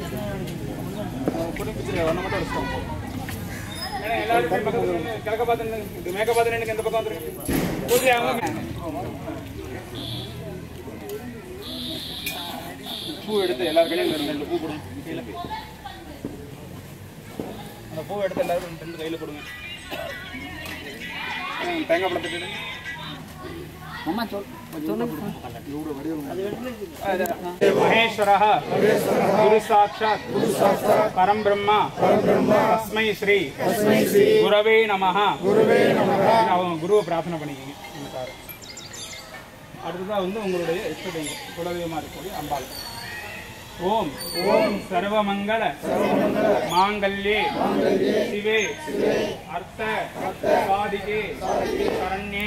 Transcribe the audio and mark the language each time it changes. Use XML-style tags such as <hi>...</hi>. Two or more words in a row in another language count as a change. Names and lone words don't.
<ta>கிழக்க பார்த்து மேற்க பார்த்து எனக்கு எந்த பக்கம் வந்துருக்கு. பூ எடுத்து எல்லாரும் கையில ரெண்டு பூ கொடுங்க. கையில அந்த பூ எடுத்து எல்லாரும் ரெண்டு கையில கொடுங்க. தேங்காய் பழத்துட்டு</ta> <sa>महेश्वरः गुरु साक्षात् परम ब्रह्मा तस्मै श्री गुरवे नमः.</sa> <ta>குருவை பிரார்த்தனை பண்ணிக்கங்க. அடுத்ததாக வந்து உங்களுடைய இஷ்ட தெய்வம் குலதெய்வமாக இருக்கக்கூடிய அம்பாள்.</ta> <sa>ॐ ॐ सर्वमङ्गल माङ्गल्ये शिवे अर्थ साधिके शरण्ये.</sa>